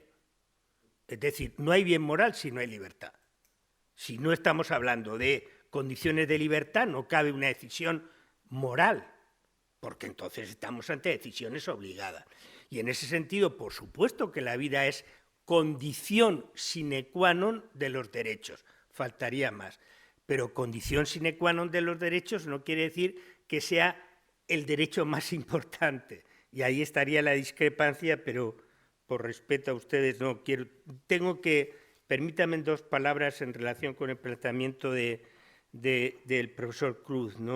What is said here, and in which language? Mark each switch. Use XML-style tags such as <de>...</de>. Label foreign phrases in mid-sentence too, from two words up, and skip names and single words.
<es>Es decir, no hay bien moral si no hay libertad. Si no estamos hablando de condiciones de libertad, no cabe una decisión moral, porque entonces estamos ante decisiones obligadas. Y en ese sentido, por supuesto que la vida es condición</es> <la>sine qua non</la> <es>de los derechos, faltaría más. Pero condición</es> <la>sine qua non</la> <es>de los derechos no quiere decir que sea el derecho más importante. Y ahí estaría la discrepancia, pero por respeto a ustedes no quiero. Permítanme 2 palabras en relación con el planteamiento del profesor Cruz, ¿no?</es>